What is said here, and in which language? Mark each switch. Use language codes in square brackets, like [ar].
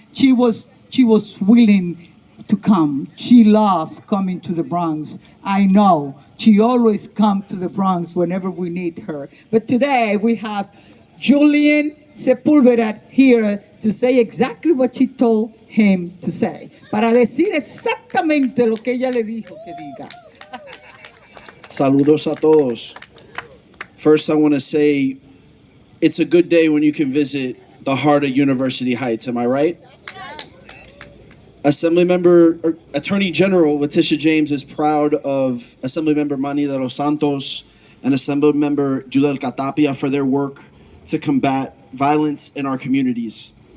[en] She was willing to come. She loves coming to the Bronx. I know. She always comes to the Bronx whenever we need her. But today we have Julian Sepulveda here to say exactly what she told him to say. [es] Para decir exactamente lo que ella le dijo que diga. Saludos a todos. [en] First, I want to say it's a good day when you can visit the heart of University Heights. Am I right? Attorney General Leticia James is proud of Assemblymember Manny de los Santos and Assemblymember Judelka Tapia for their work to combat violence in our communities.